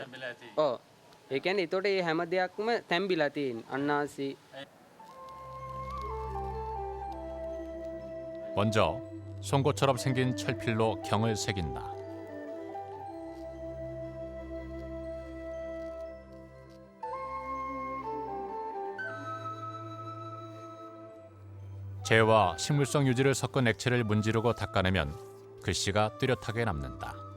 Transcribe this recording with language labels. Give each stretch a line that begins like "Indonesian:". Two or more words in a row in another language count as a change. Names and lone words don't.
Sinhala: ඔව්. ඒ කියන්නේ එතකොට මේ හැම දෙයක්ම තැම්බිලා තියෙන. අන්නාසි.
Korean: 먼저 송곳처럼 생긴 철필로 경을 새긴다. 재와 식물성 유지를 섞은 액체를 문지르고 닦아내면 글씨가 뚜렷하게 남는다.